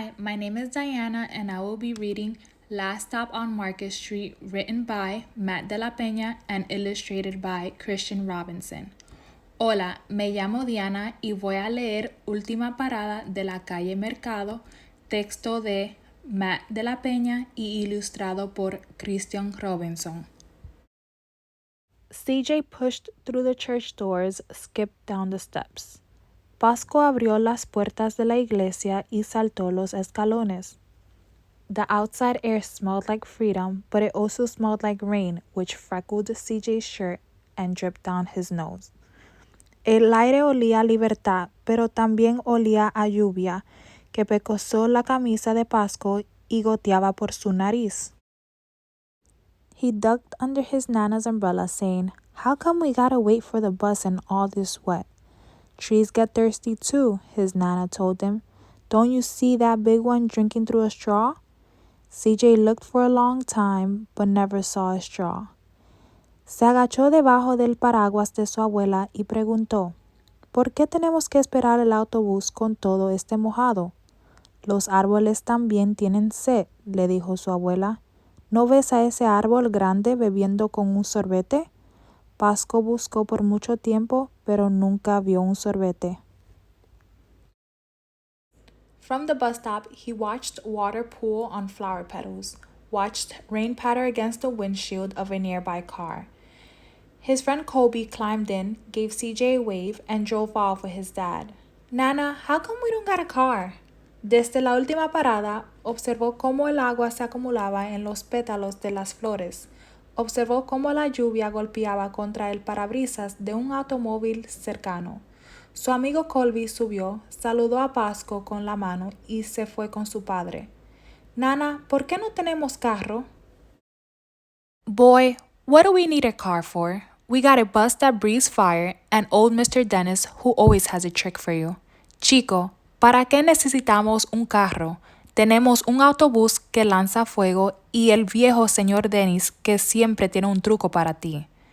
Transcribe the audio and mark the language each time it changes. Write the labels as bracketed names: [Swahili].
[English] my name is Diana and I will be reading Last Stop on Market Street, written by Matt de la Peña and illustrated by Christian Robinson. [Spanish] Hola, me llamo Diana y voy a leer Última Parada de la Calle Mercado, texto de Matt de la Peña y ilustrado por Christian Robinson. [English] CJ pushed through the church doors, skipped down the steps. [Spanish] Pasco abrió las puertas de la iglesia y saltó los escalones. [English] The outside air smelled like freedom, but it also smelled like rain, which freckled CJ's shirt and dripped down his nose. [Spanish] El aire olía a libertad, pero también olía a lluvia, que pecosó la camisa de Pasco y goteaba por su nariz. [English] He ducked under his Nana's umbrella, saying, "How come we gotta wait for the bus in all this wet?" "Trees get thirsty too," his Nana told him. "Don't you see that big one drinking through a straw?" CJ looked for a long time, but never saw a straw. [Spanish] Se agachó debajo del paraguas de su abuela y preguntó, ¿por qué tenemos que esperar el autobús con todo este mojado? Los árboles también tienen sed, le dijo su abuela. ¿No ves a ese árbol grande bebiendo con un sorbete? Pasco buscó por mucho tiempo, pero nunca vio un sorbete. [English] From the bus stop, he watched water pool on flower petals, watched rain patter against the windshield of a nearby car. His friend Colby climbed in, gave CJ a wave, and drove off with his dad. Nana, how come we don't got a car? [Spanish] Desde la última parada, observó cómo el agua se acumulaba en los pétalos de las flores. Observó cómo la lluvia golpeaba contra el parabrisas de un automóvil cercano. Su amigo Colby subió, saludó a Pasco con la mano y se fue con su padre. Nana, ¿por qué no tenemos carro? [English] Boy, what do we need a car for? We got a bus that breathes fire and old Mr. Dennis who always has a trick for you. [Spanish] Chico, ¿para qué necesitamos un carro? Tenemos un autobús que lanza fuego y el viejo señor Dennis que siempre tiene un truco para ti.